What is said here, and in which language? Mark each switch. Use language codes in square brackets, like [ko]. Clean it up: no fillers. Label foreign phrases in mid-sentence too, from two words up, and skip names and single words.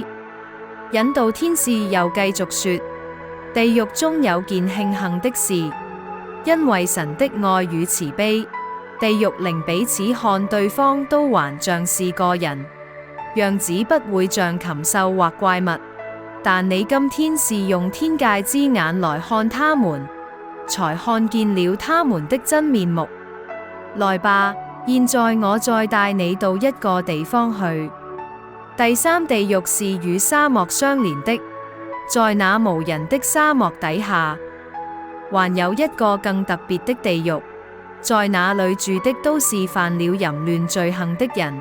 [zh] 引導天使又繼續說，地獄中有件慶幸的事，因為神的愛與慈悲，地獄靈彼此看對方都還像是個人，樣子不會像禽獸或怪物。但你今天是用天界之眼來看他們，才看見了他們的真面目。來吧，現在我再帶你到一個地方去。第三地獄是與沙漠相連的，在那無人的沙漠底下，還有一個更特別的地獄，在那裏住的都是犯了淫亂罪行的人。